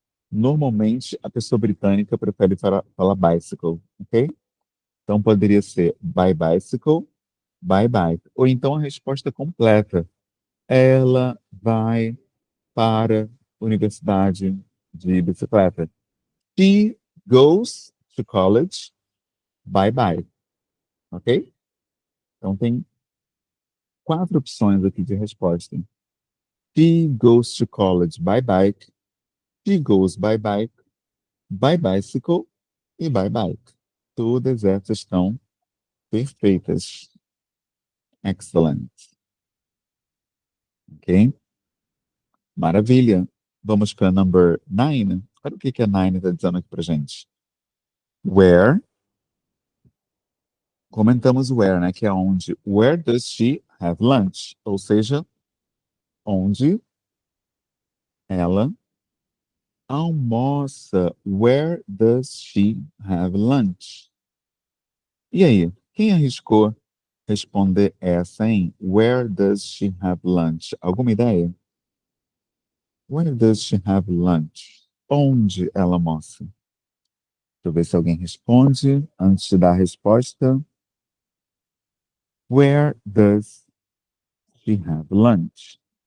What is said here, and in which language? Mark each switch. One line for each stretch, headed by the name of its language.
Portuguese: Normalmente, a pessoa britânica prefere falar bicycle, ok? Então, poderia ser
English: by bicycle, by bike.
Portuguese: Ou então a resposta completa. Ela vai para a universidade de bicicleta.
English: She goes to college by bike, ok?
Portuguese: Então tem 4 opções aqui de resposta.
English: She goes to college by bike, she goes by bicycle e by bike.
Portuguese: Todas essas estão perfeitas.
English: Excellent.
Portuguese: Ok? Maravilha. Vamos para number 9. Olha o que a 9 está dizendo aqui para gente.
English: Where.
Portuguese: Comentamos where, né? Que é onde.
English: Where does she have lunch?
Portuguese: Ou seja, onde ela almoça.
English: Where does she have lunch?
Portuguese: E aí, quem arriscou responder essa, hein?
English: Where does she have lunch?
Portuguese: Alguma ideia?
English: Where does she have lunch?
Portuguese: Onde ela almoça? Deixa eu ver se alguém responde antes de dar a resposta.
English: Where does she have lunch?